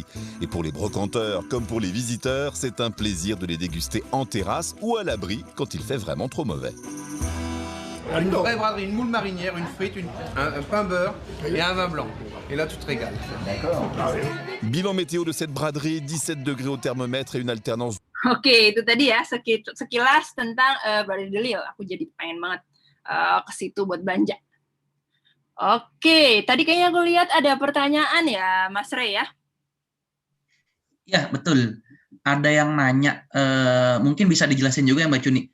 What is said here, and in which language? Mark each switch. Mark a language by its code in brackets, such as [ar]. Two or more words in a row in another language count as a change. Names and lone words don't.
[fr] Et pour les brocanteurs comme pour les visiteurs, c'est un plaisir de les déguster en terrasse ou à l'abri quand il fait vraiment trop mauvais. Une vraie braderie, une moule marinière, une frite, un pain beurre et un vin blanc. Et là, tu te régales. D'accord. Bilan météo de cette braderie, 17 degrés au thermomètre et une alternance. [id] Oke, itu tadi ya sekilas tentang Braderie de Lille. Aku jadi pengen banget ke situ buat belanja. Oke, tadi kayaknya aku lihat ada pertanyaan ya, Mas Ray ya? Ya, betul. Ada yang nanya, mungkin bisa dijelasin juga ya Mbak Cuni.